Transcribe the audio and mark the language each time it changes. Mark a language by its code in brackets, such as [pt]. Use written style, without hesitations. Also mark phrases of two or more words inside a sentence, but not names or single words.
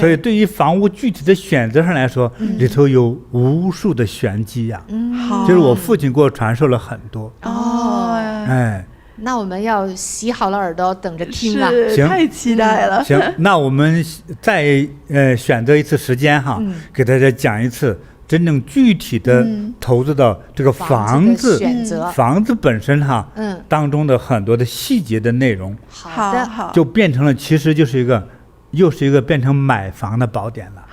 [zh] 所以对于房屋具体的选擇上来说，里头有无数的玄机呀。就是我父親給我傳授了很多。哎。那我們要洗好了耳朵等着聽啊。是，太期待了。行，那我們再選擇一次時間哈，給大家講一次真正具體的投資到這個房子房子本身哈，當中的很多的細節的內容。好的，就變成了其實就是又是一個變成買房的寶典了。